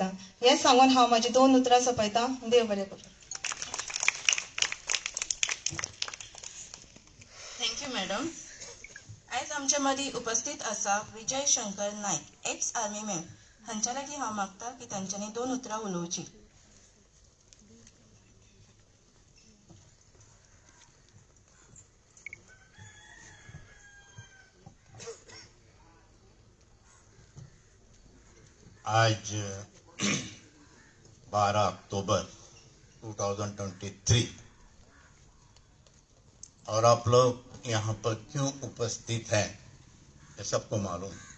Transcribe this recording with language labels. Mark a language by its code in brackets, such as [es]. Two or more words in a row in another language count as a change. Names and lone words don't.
[kok] हें सांगून हांव म्हाजी 2 उतरां सोंपयतां. देव बरें करूं. [en] thank you madam. [kok] आयज आमच्या मदीं उपस्थित आसा विजय शंकर नायक, [en] ex army man. [kok] हांच्या लागीं हांव मागता की तांच्यांनी 2 उतरां उलोवची. [hi] आज 12 अक्टूबर 2023 और आप लोग यहाँ पर क्यों उपस्थित हैं ये सबको मालूम.